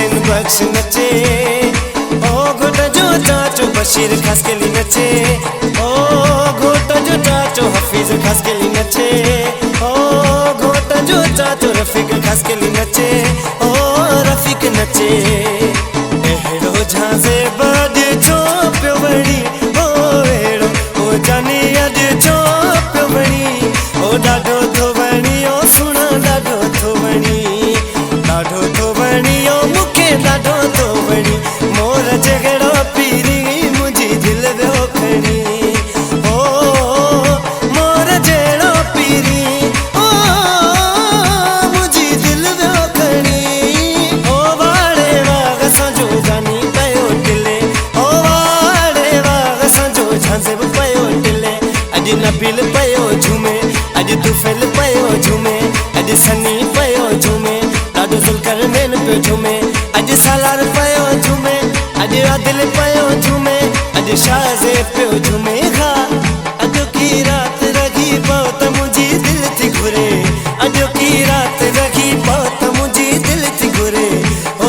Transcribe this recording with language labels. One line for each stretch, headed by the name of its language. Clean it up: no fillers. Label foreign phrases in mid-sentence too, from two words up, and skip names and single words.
Sindhi: बख्श नचे ओ घोटा जो चाचो बशीर
Hindi: खास के लिए
Sindhi: नचे ओ घोटा जो चाचो हफीज
Hindi: खास के लिए
Sindhi: नचे ओ घोटा जो चाचो रफीक
Hindi: खास के लिए
Sindhi: नचे ओ रफीक नचे एड़ो झांसे बद छोपियो बड़ी ओ एड़ो ओ जानी अज छोपियो बड़ी ओ डाडो थो बणी ओ सुना डाडो थो बणी डाडो थो बणी ओ मुखे डाडो थो बणी मोर जगड़ो पीरी मुझी दिल वियो खणी ओ मोर जगड़ो पीरी ओ मुझी दिल वियो खणी ओ वाड़े वाग सजो जानी पयो टिले ओ वाड़े वाग सजो झांसे पयो टिले अज नबील पयो झूमे अज तुफिल पयो झूमे अज सनी पयो झूमे ॾाढो ज़ुल्कर नैन पियो झूमे अज सालार पयो झूमे अज आदिल पयो झूमे अज शाज़े पियो झूमे हा अॼो की रात रही पओ त मुंहिंजी दिल थी घुरे अॼो की रात रही पओ त मुंहिंजी दिल थी घुरे ओ